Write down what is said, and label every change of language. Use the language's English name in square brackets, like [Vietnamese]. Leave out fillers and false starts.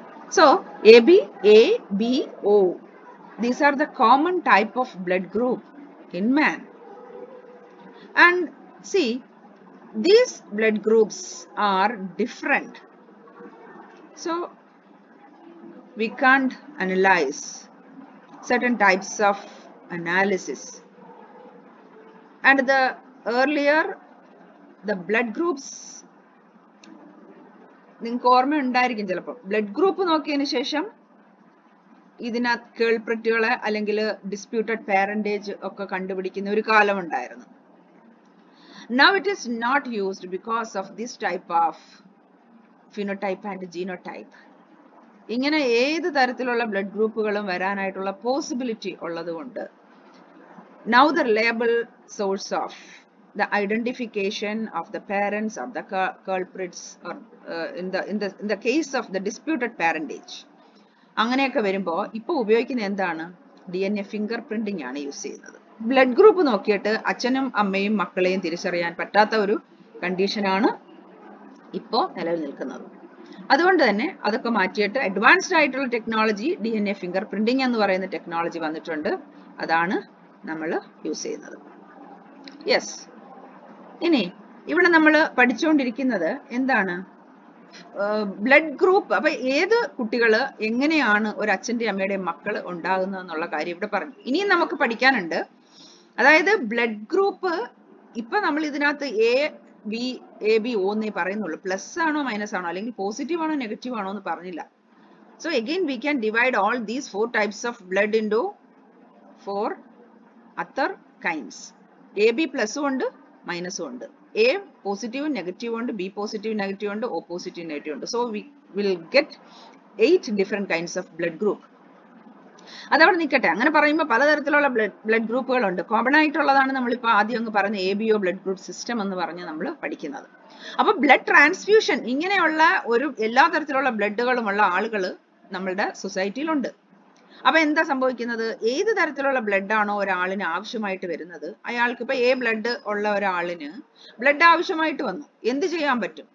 [English] So AB, A, B, O, these are the common type of blood group in man. And see, these blood groups are different. So we can't analyze certain types of analysis. And the earlier the blood groups, [Malayalam] നിങ്ങൾക്ക് ഓർമ്മ ഉണ്ടായിരിക്കും ചിലപ്പോൾ blood group നോക്കിയതിന് ശേഷം ഇതിനകത്ത് കേൾപ്രറ്റുകളെ അല്ലെങ്കിൽ disputed പാരന്റേജ് ഒക്കെ കണ്ടുപിടിക്കുന്ന ഒരു കാലം ഉണ്ടായിരുന്നു. [English] Now it is not used because of this type of phenotype and genotype. [Malayalam] ഇങ്ങനെ ഏത് തരത്തിലുള്ള ബ്ലഡ് ഗ്രൂപ്പുകളും വരാനായിട്ടുള്ള പോസിബിലിറ്റി ഉള്ളതുകൊണ്ട് [English] now the reliable source of the identification of the parents of the culprits or in the case of the disputed parentage [Malayalam] അങ്ങനെയൊക്കെ വരുമ്പോൾ ഇപ്പോൾ ഉപയോഗിക്കുന്ന എന്താണ്? DNA ഫിംഗർ പ്രിന്റിംഗ് ആണ് യൂസ് ചെയ്യുന്നത്. ബ്ലഡ് ഗ്രൂപ്പ് നോക്കിയിട്ട് അച്ഛനും അമ്മയും മക്കളെയും തിരിച്ചറിയാൻ പറ്റാത്ത ഒരു കണ്ടീഷനാണ് ഇപ്പോൾ നിലവിൽ നിൽക്കുന്നത്. അതുകൊണ്ട് തന്നെ അതൊക്കെ മാറ്റിയിട്ട് അഡ്വാൻസ്ഡ് ആയിട്ടുള്ള ടെക്നോളജി DNA ഫിംഗർ പ്രിന്റിംഗ് എന്ന് പറയുന്ന ടെക്നോളജി വന്നിട്ടുണ്ട്. അതാണ് നമ്മൾ യൂസ് ചെയ്യുന്നത്. യെസ്, ഇനി ഇവിടെ നമ്മൾ പഠിച്ചുകൊണ്ടിരിക്കുന്നത് എന്താണ്? Blood group. അപ്പൊ ഏത് കുട്ടികള് എങ്ങനെയാണ് ഒരു അച്ഛന്റെ അമ്മയുടെയും മക്കൾ ഉണ്ടാകുന്നത് എന്നുള്ള കാര്യം ഇവിടെ പറഞ്ഞു. ഇനിയും നമുക്ക് പഠിക്കാനുണ്ട്. അതായത് ബ്ലഡ് ഗ്രൂപ്പ് ഇപ്പൊ നമ്മൾ ഇതിനകത്ത് എ ബി ഒ എന്നേ പറയുന്നുള്ളൂ. പ്ലസ് ആണോ മൈനസ് ആണോ അല്ലെങ്കിൽ പോസിറ്റീവ് ആണോ നെഗറ്റീവ് ആണോ എന്ന് പറഞ്ഞില്ല. [English] So again we can divide all these 4 types of blood into 4 other kinds. [Malayalam] AB plus ഉണ്ട് മൈനസും ഉണ്ട്. A പോസിറ്റീവ് നെഗറ്റീവ് ഉണ്ട്, B പോസിറ്റീവ് നെഗറ്റീവ് ഉണ്ട്, O പോസിറ്റീവ് നെഗറ്റീവ് ഉണ്ട്. [English] So we will get 8 different kinds of blood group. [Malayalam] അതവിടെ നിൽക്കട്ടെ. അങ്ങനെ പറയുമ്പോൾ പലതരത്തിലുള്ള ബ്ലഡ് ഗ്രൂപ്പുകളുണ്ട്. കോമൺ ആയിട്ടുള്ളതാണ് നമ്മളിപ്പോൾ ആദ്യം അങ്ങ് പറഞ്ഞ ABO ബ്ലഡ് ഗ്രൂപ്പ് സിസ്റ്റം എന്ന് പറഞ്ഞ് നമ്മൾ പഠിക്കുന്നത്. അപ്പൊ ബ്ലഡ് ട്രാൻസ്ഫ്യൂഷൻ ഇങ്ങനെയുള്ള ഒരു എല്ലാ തരത്തിലുള്ള ബ്ലഡുകളുമുള്ള ആളുകൾ നമ്മളുടെ സൊസൈറ്റിയിലുണ്ട്. അപ്പൊ എന്താ സംഭവിക്കുന്നത്? ഏത് തരത്തിലുള്ള ബ്ലഡ് ആണോ ഒരാളിന് ആവശ്യമായിട്ട് വരുന്നത്, അയാൾക്ക് ഇപ്പൊ ബ്ലഡ് ഉള്ള ഒരാളിന് ബ്ലഡ് ആവശ്യമായിട്ട് വന്നു, എന്ത് ചെയ്യാൻ പറ്റും?